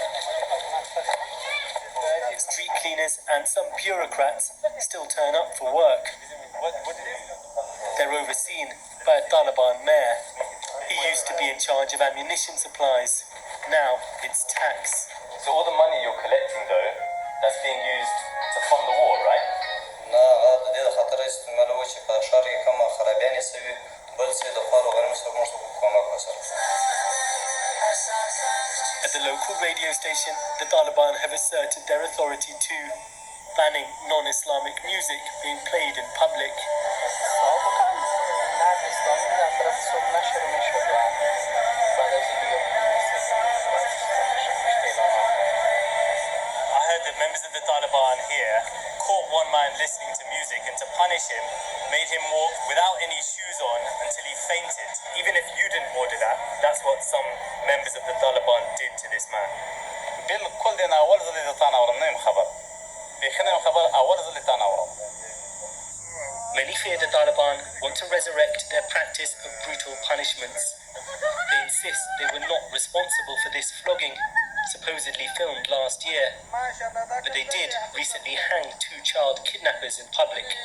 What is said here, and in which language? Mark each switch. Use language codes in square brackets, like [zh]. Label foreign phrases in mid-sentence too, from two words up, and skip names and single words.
[en] Street cleaners and some bureaucrats still turn up for work. They're overseen by a Taliban mayor. He used to be in charge of ammunition supplies. Now it's tax. So all the money you're collecting though, that's being used to fund the war, right? [ps] نه هغه د دې د خطر استعمالوي چې په ښار کې کومه خرابیانې سوي بل څه د خوارو غریبو سره موږ کومک وسره. [en] At the local radio station, the Taliban have asserted their authority too, banning non-Islamic music being played in public. I heard that members of the Taliban here caught one man listening to music and to punish him, made him walk without any shoes on until he fainted. Even if you didn't order that, that's what some members of the Taliban did to this man. [ps] بالکل دی نه اول ځل یې د تا نه اورم نه یم خبر بیخي نه یم خبر اول ځل یې تا نه اورم. [en] Many fear the Taliban want to resurrect their practice of brutal punishments. They insist they were not responsible for this flogging, supposedly filmed last year, but they did recently hang 2 child kidnappers in public.